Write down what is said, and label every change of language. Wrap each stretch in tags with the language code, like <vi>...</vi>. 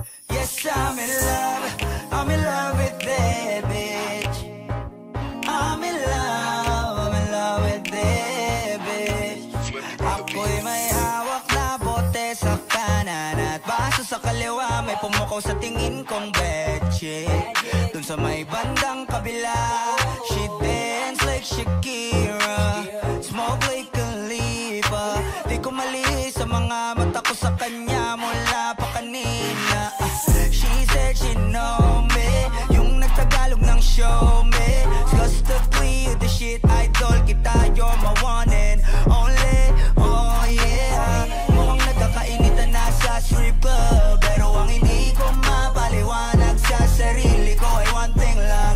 <en>Yes, I'm in love with that bitch. I'm in love with that bitch.</en> <tl>Ako'y may hawak na bote sa kanan at baso sa kaliwa, may pumukaw sa tingin kong betche. Dun sa may bandang kabila,</tl> <en>she dance like Shakira, smoke like Khalifa.</en> <tl>mga mata ko sa kanya mula pa kanina.</tl> <en>She said she know me,</en> <tl>yung nagtagalog ng show me.</tl> <en>Just to clear the shit,</en> <tl>idol kita,</tl> <en>you're my one and only. Oh yeah,</en> <tl>mukhang nagkakainitan na sa strip club, pero ang hindi ko mapaliwanag sa sarili ko ay</tl> <en>one thing</en> <tl>lang.</tl>